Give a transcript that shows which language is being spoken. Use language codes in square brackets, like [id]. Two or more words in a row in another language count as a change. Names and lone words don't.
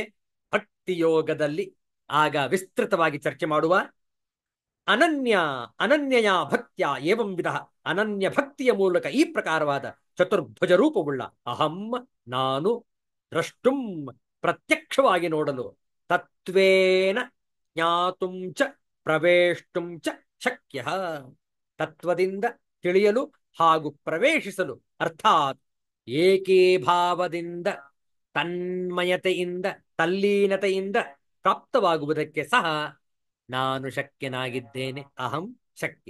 [kn] ಭಕ್ತಿ ಯೋಗದಲ್ಲಿ ಆಗ ವಿಸ್ತೃತವಾಗಿ ಚರ್ಚೆ ಮಾಡುವ. [sa] ಅನನ್ಯಯ ಭಕ್ತಿಯ ಏವಂ ವಿಧ, [kn] ಅನನ್ಯ ಭಕ್ತಿಯ ಮೂಲಕ ಈ ಪ್ರಕಾರವಾದ ಚತುರ್ಭುಜ ರೂಪವುಳ್ಳ ಅಹಂ, ನಾನು, ದ್ರಷ್ಟುಂ ಪ್ರತ್ಯಕ್ಷವಾಗಿ ನೋಡಲು, [sa] ತತ್ವೇನ ಜ್ಞಾತುಂ ಚ ಪ್ರವೇಷ್ಟುಂ ಚ ಶಕ್ಯ, [kn] ತತ್ವದಿಂದ ತಿಳಿಯಲು ಹಾಗೂ ಪ್ರವೇಶಿಸಲು, ಅರ್ಥಾತ್ ಏಕೀಭಾವದಿಂದ ತನ್ಮಯತೆಯಿಂದ ತಲ್ಲೀನತೆಯಿಂದ ಪ್ರಾಪ್ತವಾಗುವುದಕ್ಕೆ ಸಹ ನಾನು ಶಕ್ಯನಾಗಿದ್ದೇನೆ. [sa] ಅಹಂ ಶಕ್ಯ.